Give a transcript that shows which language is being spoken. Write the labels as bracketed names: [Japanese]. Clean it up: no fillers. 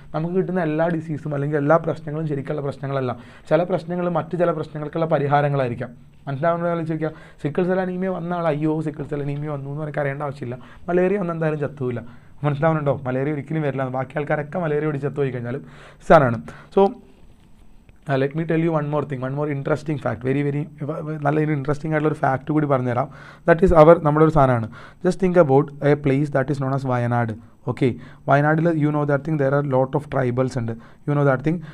[Malayalam] നമുക്ക് കിട്ടുന്ന എല്ലാ ഡിസീസും അല്ലെങ്കിൽ എല്ലാ പ്രശ്നങ്ങളും ശരിക്കുള്ള പ്രശ്നങ്ങളല്ല. ചില പ്രശ്നങ്ങൾ മറ്റു ചില പ്രശ്നങ്ങൾക്കുള്ള പരിഹാരങ്ങളായിരിക്കാം. മനസ്സിലാവുന്ന ആലോചിക്കുക. സിക്കിൾ സെൽ അനീമിയ വന്ന ആൾ അയ്യോ സിക്കിൾ സെൽ അനീമിയ വന്നു എന്ന് എനിക്ക് അറിയേണ്ട ആവശ്യമില്ല. മലേറിയ ഒന്നും എന്തായാലും ചത്തുമില്ല. മനസ്സിലാവുന്നുണ്ടോ? മലേറിയ ഒരിക്കലും വരില്ല. ബാക്കി ആൾക്കാരൊക്കെ മലേറിയ ഓടി ചത്തു പോയി കഴിഞ്ഞാലും സാധനമാണ്. [English] so let me tell you one more interesting fact, very [Malayalam] നല്ല ഇൻട്രസ്റ്റിംഗ് ആയിട്ടുള്ള ഒരു ഫാക്ട് കൂടി പറഞ്ഞുതരാം. ദാറ്റ് ഈസ് നമ്മുടെ ഒരു സാധനമാണ്. [English] Just think about a place that is known as Wayanad. Okay, വയനാട്ടിൽ you know that thing there are lot of tribals ഉണ്ട്. You know that thing.